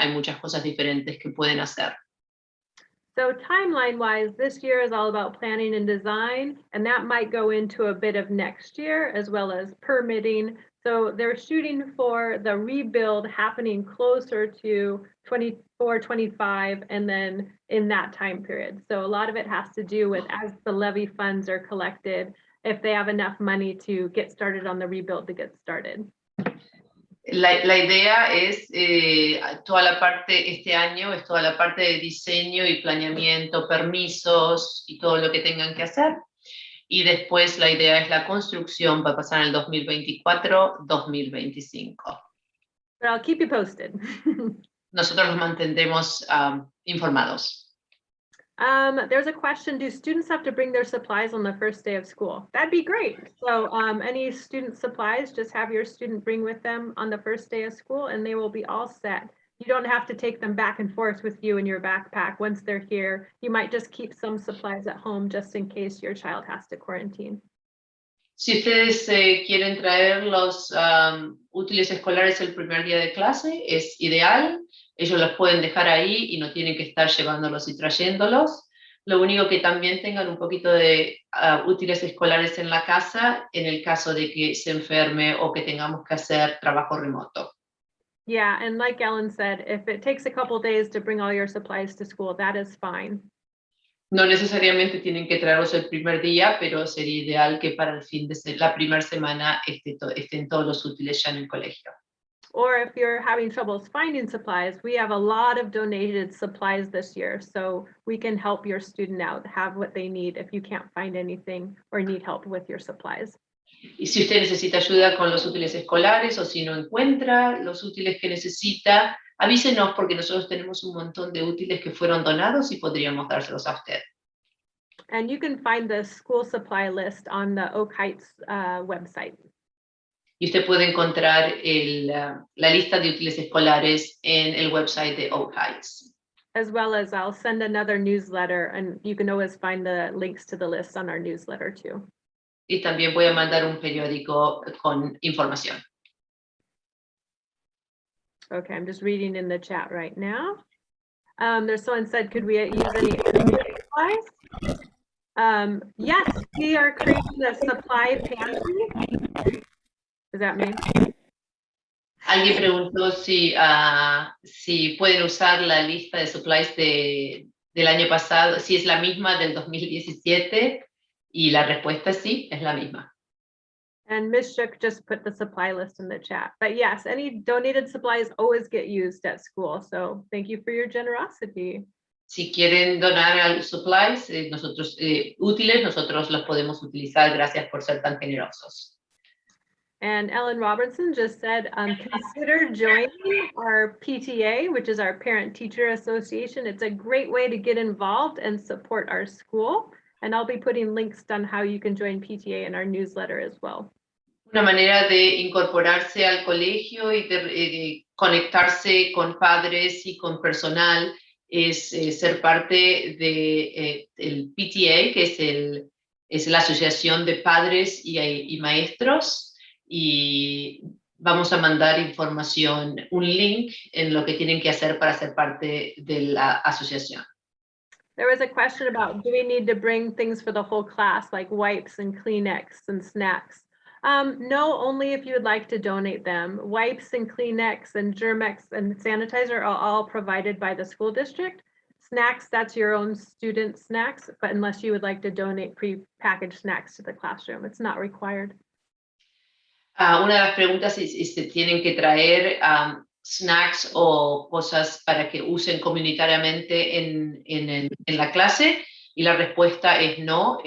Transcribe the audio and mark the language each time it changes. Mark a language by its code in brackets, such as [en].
[es] Hay muchas cosas diferentes que pueden hacer. [en] So timeline-wise, this year is all about planning and design, and that might go into a bit of next year as well as permitting. So they're shooting for the rebuild happening closer to 24, 25, and then in that time period. So a lot of it has to do with as the levy funds are collected, if they have enough money to get started on the rebuild to get started. [es] La idea es toda la parte, este año es toda la parte de diseño y planeamiento, permisos y todo lo que tengan que hacer. Y después la idea es la construcción, va a pasar en el 2024-2025. [en] But I'll keep you posted. [es] Nosotros los mantendremos informados. [en] There's a question, do students have to bring their supplies on the first day of school? That'd be great. So any student supplies, just have your student bring with them on the first day of school and they will be all set. You don't have to take them back and forth with you in your backpack once they're here. You might just keep some supplies at home just in case your child has to quarantine. [es] Si ustedes quieren traer los útiles escolares el primer día de clase, es ideal. Ellos los pueden dejar ahí y no tienen que estar llevándolos y trayéndolos. Lo único que también tengan un poquito de útiles escolares en la casa en el caso de que se enferme o que tengamos que hacer trabajo remoto. [en] Yeah, and like Ellen said, if it takes a couple days to bring all your supplies to school, that is fine. [es] No necesariamente tienen que traerlos el primer día, pero sería ideal que para el fin de la primera semana estén todos los útiles ya en el colegio. [en] Or if you're having troubles finding supplies, we have a lot of donated supplies this year, so we can help your student out, have what they need if you can't find anything or need help with your supplies. [es] Y si usted necesita ayuda con los útiles escolares o si no encuentra los útiles que necesita, avísenos porque nosotros tenemos un montón de útiles que fueron donados y podríamos dárselos a usted. [en] And you can find the school supply list on the Oak Heights website. [es] Y usted puede encontrar la lista de útiles escolares en el website de Oak Heights. [en] As well as I'll send another newsletter and you can always find the links to the list on our newsletter too. [es] Y también voy a mandar un periódico con información. [en] Okay, I'm just reading in the chat right now. There's someone said, could we use any supplies? Yes, we are creating a supply pantry. Does that mean? [es] Alguien preguntó si pueden usar la lista de supplies del año pasado, si es la misma del 2017, y la respuesta es sí, es la misma. [en] And Ms. Shook just put the supply list in the chat. But yes, any donated supplies always get used at school. So thank you for your generosity. [es] Si quieren donar supplies útiles, nosotros los podemos utilizar. Gracias por ser tan generosos. [en] And Ellen Robertson just said, consider joining our PTA, which is our Parent Teacher Association. It's a great way to get involved and support our school. And I'll be putting links on how you can join PTA in our newsletter as well. [es] Una manera de incorporarse al colegio y de conectarse con padres y con personal es ser parte del PTA, que es la Asociación de Padres y Maestros. Y vamos a mandar información, un link en lo que tienen que hacer para ser parte de la asociación. [en] There was a question about, do we need to bring things for the whole class, like wipes and Kleenex and snacks? No, only if you would like to donate them. Wipes and Kleenex and Germex and sanitizer are all provided by the school district. Snacks, that's your own student snacks, but unless you would like to donate pre-packaged snacks to the classroom, it's not required. [es] Una de las preguntas es si tienen que traer snacks o cosas para que usen comunitariamente en la clase, y la respuesta es no.